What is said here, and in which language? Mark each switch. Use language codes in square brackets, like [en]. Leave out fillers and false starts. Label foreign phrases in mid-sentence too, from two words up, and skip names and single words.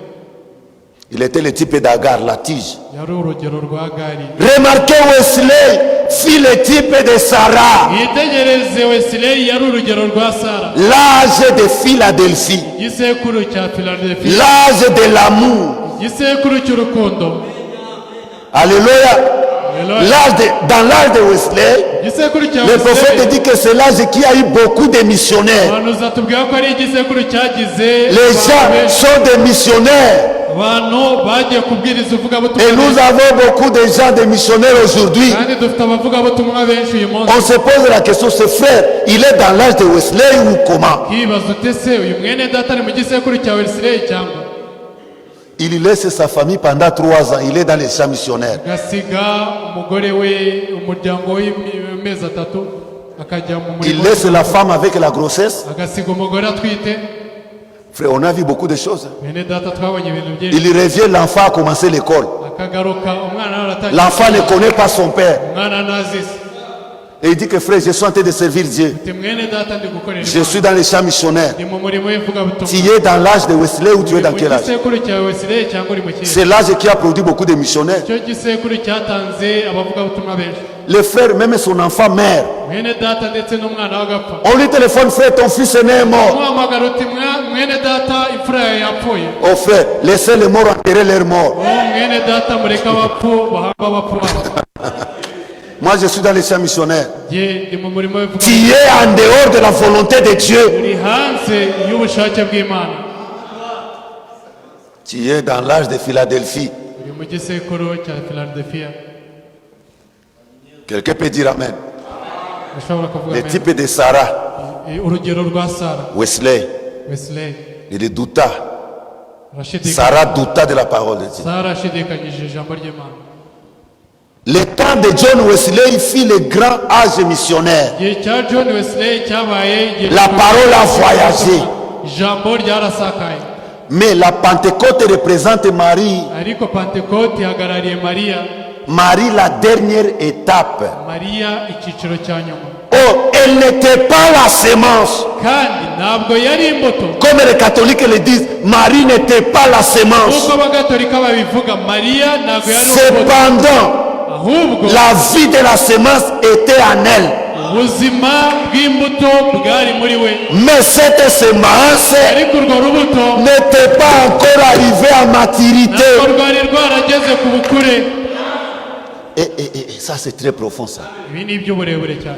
[fr] Il était le type d'Agar, la tige. [rw] yari urugero rwa Gari. [fr] Remarquez Wesley, fit le type de Sarah, [rw] mwitegereze Wesley yari urugero rwa Sara, [fr] l'âge de Philadelphie, [rw] igisekuru cya Philadelphia, [fr] l'âge de l'amour. [rw] igisekuru cy'urukundo. [fr] Alléluia. [rw] Haleluya. [fr] Dans l'âge de Wesley, [rw] igisekuru cya [fr] le prophète Wesley dit que c'est l'âge qui a eu beaucoup de missionnaires. [rw] abantu atubwira ko ari igisekuru cyagize [fr] Les gens sont des missionnaires. [rw] abantu bagiye kubwiriza [fr] Et [rw] uvugabutumwa [fr] nous avons beaucoup de gens, des missionnaires aujourd'hui. [rw] kandi dufite abavugabutumwa benshi uyu munsi. [fr] On se pose la question, ce frère, il est dans l'âge de Wesley ou comment? [rw] Kibaza ute se uyu mwene data ari mu gisekuru cya Wesley cyangwa [fr] Il laisse sa famille pendant 3 ans. Il est dans les champs missionnaires. [rw] agasiga umugore we umuryango w'amezi 3 akajya mu [fr] Il [rw] murimo, [fr] laisse la femme avec la grossesse. [rw] agasiga umugore atwite. [fr] Frère, on a vu beaucoup de choses. [rw] Mwene data twabonye ibintu byinshi. [fr] Il revient, l'enfant a commencé l'école. [rw] Akagaruka umwana aratangira, [fr] L'enfant ne connaît pas son père. [rw] umwana ntazi se. [fr] Et il dit que frère, je suis en train de servir Dieu. [rw] Ati mwene data ndi gukorera [fr] Je suis dans les champs missionnaires. [rw] ndi mu murimo w'ivugabutumwa. [fr] Tu es dans l'âge de Wesley ou tu es dans [rw] mu [fr] quel âge? [rw] gisekuru cya Wesley cyangwa uri mu kihe? [fr] C'est l'âge qui a produit beaucoup de missionnaires. [rw] Icyo gisekuru cyatanze abavugabutumwa benshi. [fr] Le frère, même son enfant meurt. [rw] Mwene data ndetse n'umwana we agapfa. [fr] On lui téléphone, frère, ton fils est né est mort. [rw] umuhamagara uti mwene data imfura yawe yapfuye. [fr] Oh frère, laissez les morts enterrer leurs morts. [rw] mwene data mureka abapfu bahamba abapfu babo. [fr] Moi, je suis dans les champs missionnaires. [rw] Jye ndi mu murimo [fr] Tu [rw] w'ivugabutumwa. [fr] es en dehors de la volonté de Dieu. [rw] uri hanze y'ubushake bw'Imana. [fr] Tu es dans l'âge de Philadelphie. [rw] uri mu gisekuru cya Philadelphia. [fr] Quelqu'un peut dire Amen. [rw] ushobora kuvuga [fr] Le [rw] amen. [fr] type de Sarah, [rw] urugero rwa Sara, [fr] Wesley, [rw] Wesley [fr] il douta. [rw] arashidikanya. [fr] Sarah douta de la parole de Dieu. [rw] Sara ashidikanyije ijambo ry'Imana. [fr] Le temps de John Wesley, il fit le grand âge missionnaire. [rw] igihe cya John Wesley cyabaye igihe [fr] La parole a voyagé. [rw] ijambo ryarasakaye. [fr] Mais la Pentecôte représente Marie. [rw] ariko Pentecote ihagarariye Mariya. [fr] Marie, la dernière étape. [rw] Mariya icyiciro cya nyuma. [fr] Oh, elle n'était pas la sémence. [rw] kandi ntabwo yari imbuto. [fr] Comme les catholiques le disent, Marie n'était pas la sémence. [rw] nk'uko abagatolika babivuga, Mariya ntabwo yari imbuto, [fr] Cependant, [rw] ahubwo [fr] la vie de la sémence était en elle. [rw] ubuzima bw'imbuto bwari muri we. [fr] Mais cette sémence [rw] ariko urwo rubuto [fr] n'était pas encore arrivée à maturité. [rw] ntabwo rwari rwarageze ku bukure. [fr] Et ça, c'est très profond, ça. [rw] ibi ni iby'uburebure cyane.